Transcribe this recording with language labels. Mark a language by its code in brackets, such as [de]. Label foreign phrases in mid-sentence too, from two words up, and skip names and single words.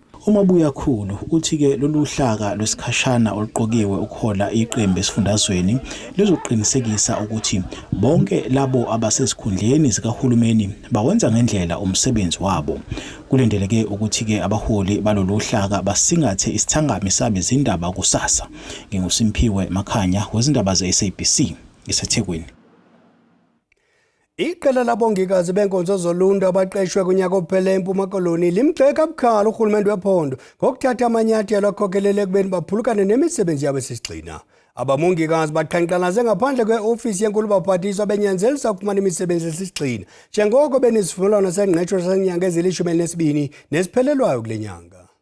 [zu] uMabuyakhulu uthi ke lolu hlaka lwesikhashana oluqokiwe ukuhola iqembu esifundazweni lizoqinisekisa ukuthi bonke labo abasesikhundleni zikahulumeni bawenza ngendlela umsebenzi wabo. Kulindeleke ukuthi ke abaholi balolu hlaka basingathe isithangami sabe izindaba kusasa. NginguSimphiwe Makhanya wezindaba ze-SABC eseThekwini. [xh] Iqela labongikazi benkonzo zoluntu abaqeshwe kunyaka ophele eMpuma Koloni limgxeke kabukhali urhulumente wephondo ngokuthatha amanyathelo akhokelele ekubeni baphulukane nemisebenzi yabo esisigxina. Abamongikazi baqhankqalaze ngaphandle kwe-ofisi yenkulu baphathiswa benyanzelisa ukufumana imisebenzi esisigxina njengoko benesivumelwano sengqesho senyanga ezili-12 nesiphelelwayo kule nyanga.